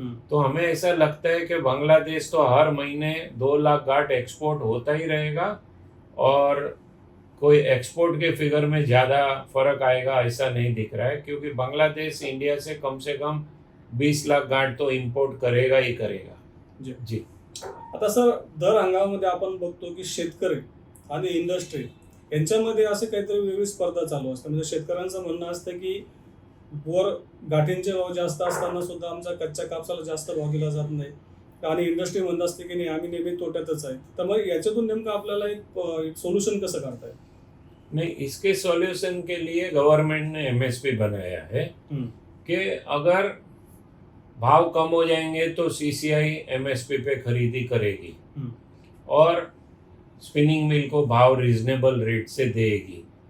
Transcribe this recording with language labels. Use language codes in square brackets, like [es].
[hi] तो हमें ऐसा लगता है कि बांग्लादेश तो हर महीने 2 लाख गांठ एक्सपोर्ट होता ही रहेगा, और कोई एक्सपोर्ट के फिगर में ज़्यादा फर्क आएगा ऐसा नहीं दिख रहा है, क्योंकि बांग्लादेश इंडिया से कम 20 लाख गांठ तो इम्पोर्ट करेगा ही करेगा। जी। [mr] आता सर, दर हंगामामध्ये आपण बघतो की शेतकरी आणि इंडस्ट्री यांच्यामध्ये असं काहीतरी वेगळी स्पर्धा चालू असते। म्हणजे शेतकऱ्यांचं म्हणणं असतं की वर गाठींचे भाव जास्त असताना सुद्धा आमच्या कच्च्या कापसाला जास्त भाव दिला जात नाही, आणि इंडस्ट्री म्हणत असते की नाही आम्ही नेहमी तोट्यातच आहे। तर मग याच्यातून नेमकं आपल्याला एक सोल्यूशन कसं करता येईल? [hi] नहीं, इसके सॉल्यूशन के लिए गवर्नमेंट ने एमएसपी बनाया है कि अगर भाव कम हो जाएंगे तो सीसीआई एमएसपी पे खरीदी करेगी और स्पिनिंग मिल को भाव रीजनेबल रेट से देगी।